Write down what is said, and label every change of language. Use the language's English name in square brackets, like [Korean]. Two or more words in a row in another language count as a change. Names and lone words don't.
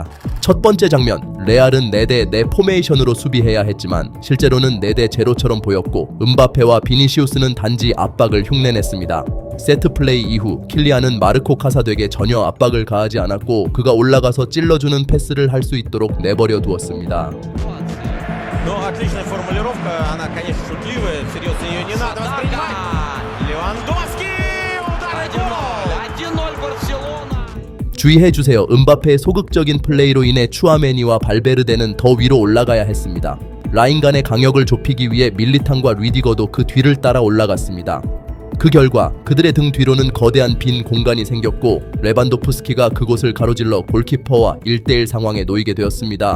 [Korean] 첫 번째 장면, 레알은 4대4 포메이션으로 수비해야 했지만 실제로는 4대0처럼 보였고 음바페와 비니시우스는 단지 압박을 흉내냈습니다. 세트 플레이 이후 킬리안은 마르코 카사덱에 전혀 압박을 가하지 않았고 그가 올라가서 찔러주는 패스를 할 수 있도록 내버려 두었습니다. [Russian] Отличная формулировка, она, конечно, шутливая, всерьез ее не надо воспринимать. Левандовский, удар, гол! 1-0 Барселона. [Korean] 주의해주세요. 음바페의 소극적인 플레이로 인해 추아메니와 발베르데는 더 위로 올라가야 했습니다. 라인 간의 간격을 좁히기 위해 밀리탕과 리디거도 그 뒤를 따라 올라갔습니다. 그 결과 그들의 등 뒤로는 거대한 빈 공간이 생겼고 레반도프스키가 그곳을 가로질러 골키퍼와 1대1 상황에 놓이게 되었습니다.